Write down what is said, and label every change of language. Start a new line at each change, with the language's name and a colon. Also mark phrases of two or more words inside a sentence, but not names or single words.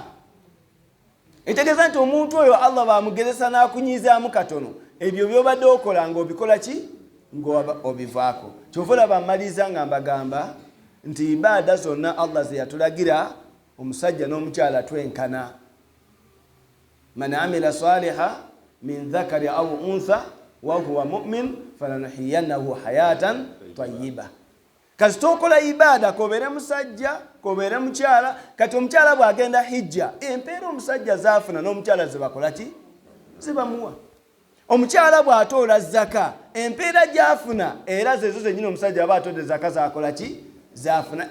Ganda: Etegeeza nti omuntu oyo Allah bamugezesa n'akunyizaamu katono, ebyo by'obadde okola ng'obikola ki ng'obivaako. Kyova olaba mmaliriza nga mbagamba nti ibaada zonna Allah ze yatulagira omusajja n'omukyala twenkana.
Arabic: من عمل صالحا من ذكر أو أنثى وهو مؤمن فلنحيينه حياة طيبة.
Ganda: Kasita okola ibaada kobeere musajja kobeere mukyala, kati omukyala bw'agenda hijja empeera omusajja zaafuna n'omukyala ze bakola ki zibamuwa. Omukyala bw'atoola zaka empeera gy'afuna era zezo zennyini omusajja aba atodde zaka zakola ki zaafuna.